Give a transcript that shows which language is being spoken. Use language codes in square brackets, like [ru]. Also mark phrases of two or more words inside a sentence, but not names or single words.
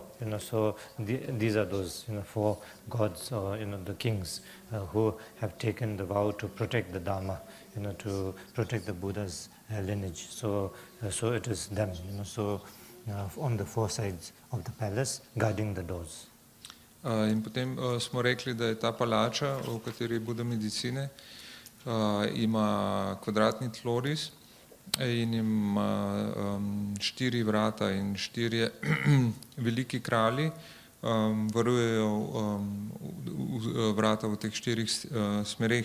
[en] So these are those, 4 gods or the kings who have taken the vow to protect the Dharma, to protect the Buddha's lineage. So it is them, so on the 4 sides of the palace, guarding the doors. [sl] In potem smo rekli, da je ta palača, v kateri je Buda medicine, ima kvadratni tloris in ima 4 vrata in 4 veliki kralji varujejo vrata v teh 4 smereh.